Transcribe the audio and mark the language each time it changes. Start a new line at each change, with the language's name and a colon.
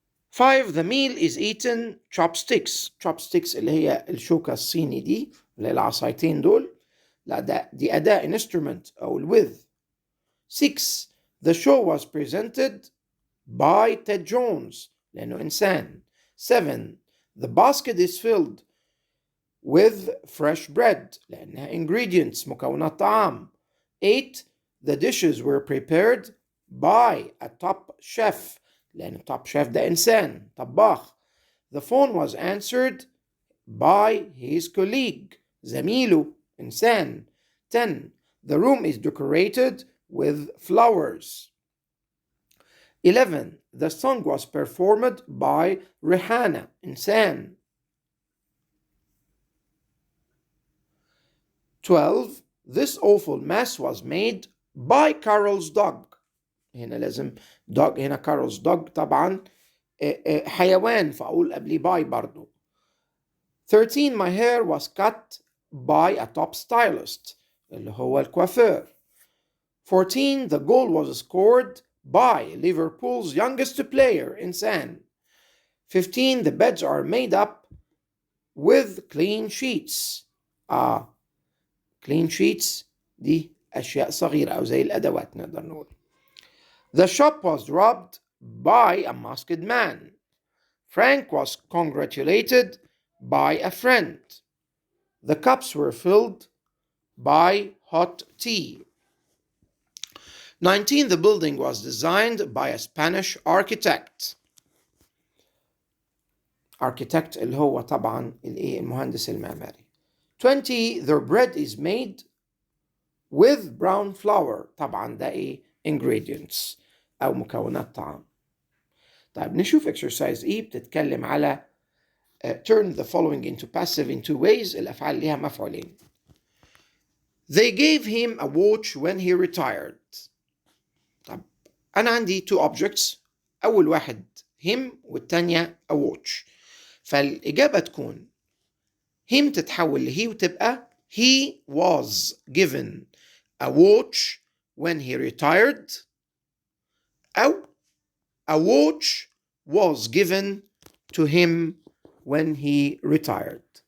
English: 5 the meal is eaten chopsticks
Arabic: اللي هي الشوكة الصيني دي اللي هي العصايتين دول. لا دي أداة instrument أو with.
English: 6 the show was presented by Ted Jones
Arabic: لأنه إنسان.
English: 7 the basket is filled with fresh bread
Arabic: لأنها
English: ingredients
Arabic: مكونات طعام.
English: 8 the dishes were prepared by a top chef
Arabic: لأن
English: top chef
Arabic: ده إنسان طباخ.
English: The phone was answered by his colleague
Arabic: زميله إنسان.
English: 10 the room is decorated with flowers. 11 the song was performed by Rihanna
Arabic: إنسان.
English: 12 this awful mess was made by Carol's dog.
Arabic: هنا لازم dog هنا Carol's dog طبعا حيوان فأقول قبلي by برضو.
English: 13 my hair was cut by a top stylist
Arabic: اللي هو الكوافير.
English: 14 the goal was scored by Liverpool's youngest player
Arabic: إنسان.
English: 15 the beds are made up with clean sheets.
Arabic: clean sheets دي أشياء صغيرة أو زي الأدوات نقدر نقول.
English: The shop was robbed by a masked man. Frank was congratulated by a friend. The cups were filled by hot tea. 19 the building was designed by a Spanish architect.
Arabic: Architect اللي هو طبعا المهندس المعماري.
English: 20 their bread is made with brown flour.
Arabic: طبعا ده ايه ingredients أو مكونات طعام. طيب نشوف exercise ايه بتتكلم على
English: turn the following into passive in two ways.
Arabic: الأفعال ليها مفعولين.
English: They gave him a watch when he retired.
Arabic: طب أنا عندي two objects. أول واحد
English: him
Arabic: والتانية
English: a watch.
Arabic: فالإجابة تكون
English: him
Arabic: تتحول ل
English: he
Arabic: وتبقى
English: he was given a watch when he retired أو a watch was given to him when he retired.